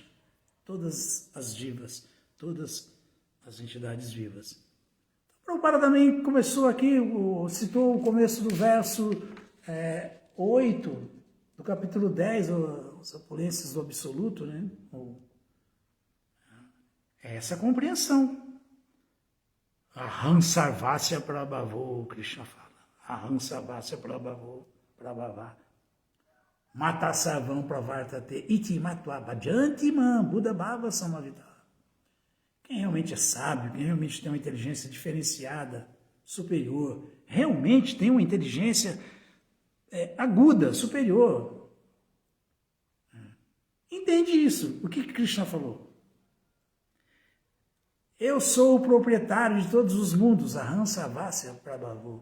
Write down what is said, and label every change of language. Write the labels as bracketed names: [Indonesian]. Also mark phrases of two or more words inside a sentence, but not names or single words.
[Portuguese] Todas as divas, todas as entidades vivas. Prabhupada também começou aqui, citou o começo do verso 8, do capítulo 10, os opulências do absoluto, né? Essa compreensão. [Sanskrit] Aham Sarvasya Prabhavo, Krishna fala. Aham Sarvasya Prabhavo, Prabhava. Mata Sarvam Pravartate Iti Matva Bhajantimam Buddha Bhava Samavita. [Portuguese] Quem realmente é sábio, quem realmente tem uma inteligência diferenciada, superior, realmente tem uma inteligência aguda, superior, entende isso. O que Krishna falou? Eu sou o proprietário de todos os mundos, [Sanskrit] Aham Sarvasya Prabhavo.